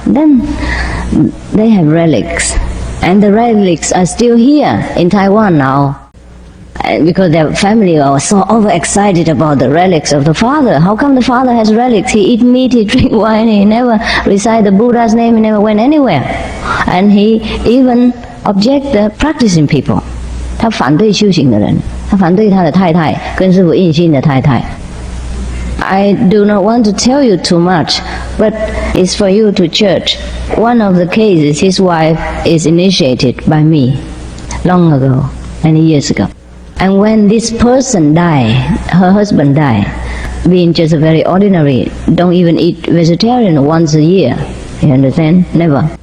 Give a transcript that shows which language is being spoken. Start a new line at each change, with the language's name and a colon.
English: Then they have relics. And the relics are still here in Taiwan now. because their family was so overexcited about the relics of the father. How come the father has relics? He eat meat, he drink wine, he never recite the Buddha's name, he never went anywhere. And he even object the practicing people.
Chinese: 他反对修行的人，他反对他的太太跟师父印心的太太。
English: I do not want to tell you too much, but it's for you to judge. One of the cases, his wife is initiated by me long ago, many years ago. And when this person died, her husband died, being just a very ordinary, don't even eat vegetarian once a year, you understand? Never.